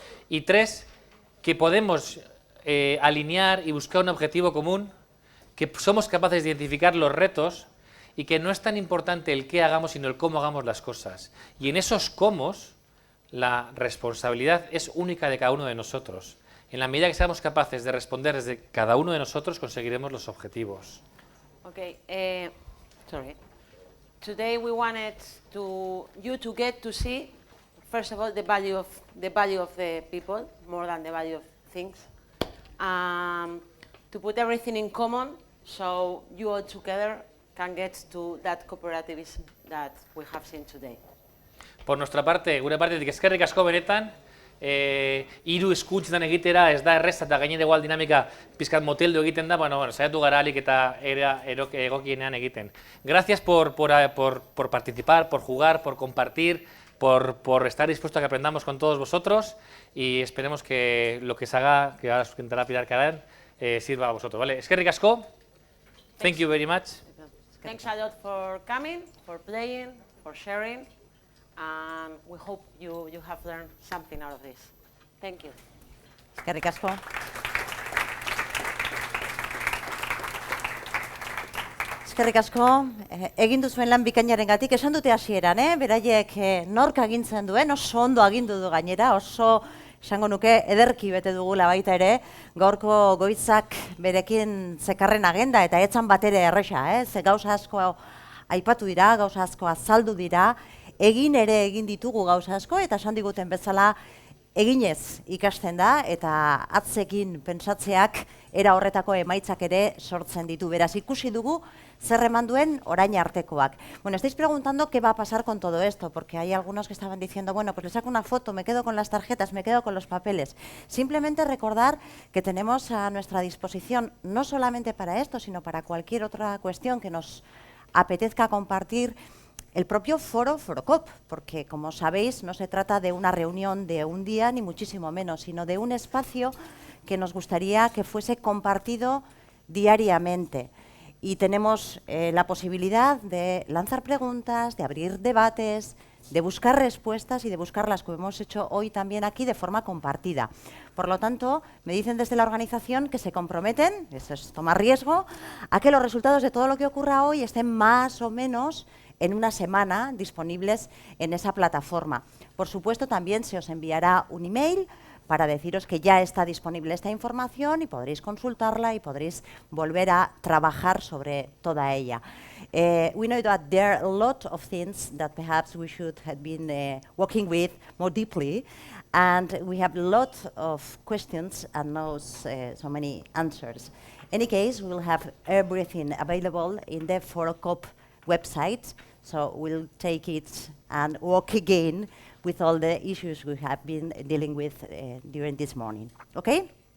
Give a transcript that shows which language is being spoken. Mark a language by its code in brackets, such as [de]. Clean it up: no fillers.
[es] Y 3, que podemos alinear y buscar un objetivo común, que somos capaces de identificar los retos y que no es tan importante el qué hagamos, sino el cómo hagamos las cosas. Y en esos cómo, la responsabilidad es única de cada uno de nosotros. En la medida que seamos capaces de responder desde cada uno de nosotros, conseguiremos los objetivos. [en] Okay, sorry. Today we wanted you to get to see, first of all, the value of the people more than the value of things. To put everything in common, so you all together can get to that cooperativism that we have seen today. [es] Por nuestra parte, [eu] gure partetik eskerrik asko benetan, hiru hizkuntzatan egitera ez da erreza eta gainera igual dinamika pizkat moteldu egiten da, bueno, saiatu gara ahalik eta egokienean egiten. [es] Gracias por participar, por jugar, por compartir, por estar dispuesto a que aprendamos con todos vosotros y esperemos que lo que se haga, que ahora os intentará Pilar Carán, sirva a vosotros, ¿vale? [eu] Eskerrik asko, [en] thank you very much. Thanks a lot for coming, for playing, for sharing, and we hope you have learned something out of this. Thank you. [eu] Eskerrik asko. Eskerrik asko, egin duzuen lan bikainarengatik, esan dute hasieran, beraiek nork agintzen duen, oso ondo agindu du gainera, oso esango nuke ederki bete dugula baita ere, gaurko goitzak berekin zekarren agenda eta etzan batere erresa, ze gauza asko aipatu dira, gauza asko azaldu dira, egin ere egin ditugu gauza asko eta esan diguten bezala eginez ikasten da eta atzekin pentsatzeak era horretako emaitzak ere sortzen ditu. Beraz, ikusi dugu zer eman duen orain artekoak. [es] Bueno, estáis preguntando qué va a pasar con todo esto, porque hay algunos que estaban diciendo, bueno, pues le saco una foto, me quedo con las tarjetas, me quedo con los papeles. Simplemente recordar que tenemos a nuestra disposición, no solamente para esto, sino para cualquier otra cuestión que nos apetezca compartir, el propio foro Forokoop, porque como sabéis no se trata de una reunión de un día ni muchísimo menos, sino de un espacio que nos gustaría que fuese compartido diariamente. Y tenemos la posibilidad de lanzar preguntas, de abrir debates, de buscar respuestas y de buscarlas, como hemos hecho hoy también aquí, de forma compartida. Por lo tanto, me dicen desde la organización que se comprometen, eso es tomar riesgo, a que los resultados de todo lo que ocurra hoy estén más o menos en una semana disponibles en esa plataforma. Por supuesto, también se os enviará un email para deciros que ya está disponible esta información y podréis consultarla y podréis volver a trabajar sobre toda ella. [en] We know that there are a lot of things that perhaps we should have been working with more deeply, and we have a lot of questions and not so many answers. In any case, we'll have everything available in the Forokoop website, so we'll take it and work again with all the issues we have been dealing with during this morning. Okay?